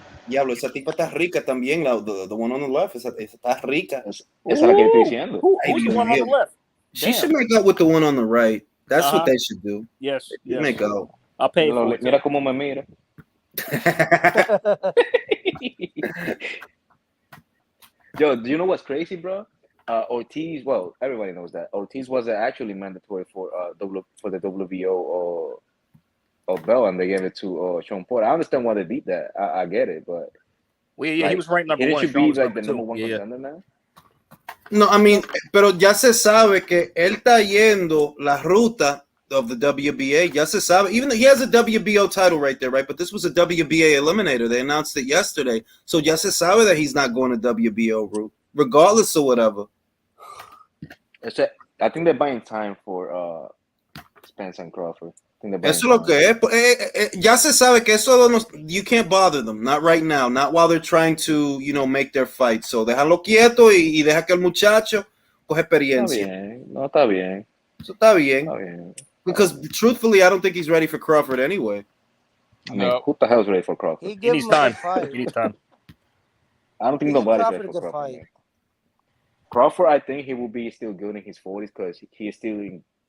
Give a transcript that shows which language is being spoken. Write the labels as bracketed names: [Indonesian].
[Spanish] Diablo, esa tipa está rica también. [English] The one on the left, [Spanish] esa está rica. Esa es la que estoy diciendo. [English] Who's the one on the left? She should make out with the one on the right. That's what they should do. Yes. Make out. I'll pay for it. [Spanish] Mira cómo me mira. [English] Yo, do you know what's crazy, bro? Ortiz, well, everybody knows that Ortiz was actually mandatory for the WBO or belt, and they gave it to Sean Porter. I understand why they beat that. I get it, but he was ranked number one. He should be like the number one contender now. [Spanish] No, [English] I mean, [Spanish] pero ya se sabe que él está yendo la ruta [English] of the WBA. [Spanish] Ya se sabe. [English] Even though he has a WBO title right there, right? But this was a WBA eliminator. They announced it yesterday. So [Spanish] ya se sabe [English] that he's not going to WBO route, regardless of whatever. I think they're buying time for Spence and Crawford. [Spanish] Eso es lo que es. Ya se sabe que eso [English] you can't bother them. Not right now. Not while they're trying to, make their fight. [Spanish] So déjalo quieto y deja que el muchacho coge experiencia. Está bien. Eso está bien. [English] Because truthfully, I don't think he's ready for Crawford anyway. I mean, who the hell's ready for Crawford? He needs time. He needs time. I don't think nobody's ready for Crawford. Crawford, I think he will be still good in his 40s because he is still